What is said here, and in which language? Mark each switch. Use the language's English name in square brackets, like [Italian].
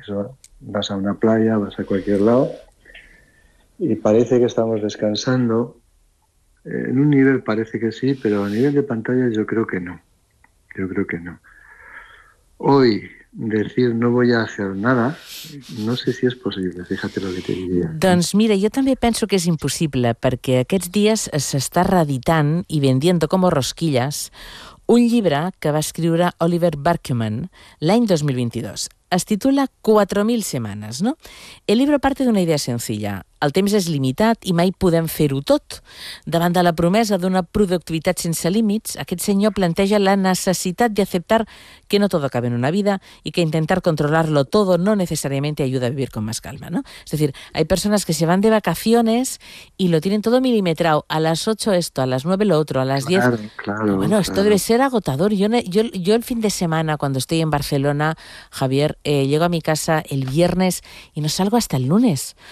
[Spanish] Eso, vas a una playa, vas a cualquier lado y parece que estamos descansando. En un nivel parece que sí, pero a nivel de pantalla yo creo que no. Yo creo que no. Hoy decir no voy a hacer nada, no sé si [Catalan] és possible, [Spanish] fíjate lo que te diría. [Catalan] Doncs mira, jo també penso que és impossible, perquè aquests dies s'està reeditant i [Spanish] vendiendo como rosquillas [Catalan] un llibre que va escriure Oliver Barkerman l'any 2022. Es titula 4.000 setmanes, no? El llibre parte d'una idea senzilla. El temps és limitat i mai podem fer-ho tot. Davant de la promesa d'una productivitat sense límits, aquest senyor planteja la necessitat d'acceptar que no tot acaba en una vida i que intentar controlar-lo tot no necessàriament ajuda a vivir [Spanish] con más calma, [Catalan] no? És a dir, [Spanish] hay personas que se van de vacaciones y lo tienen todo milimetrado. A las 8 esto, a las 9 lo otro, a las 10... Claro, claro. Bueno, esto claro. Debe ser agotador. Yo el fin de semana, cuando estoy en Barcelona, Javier, llego a mi casa el viernes y no salgo hasta el lunes.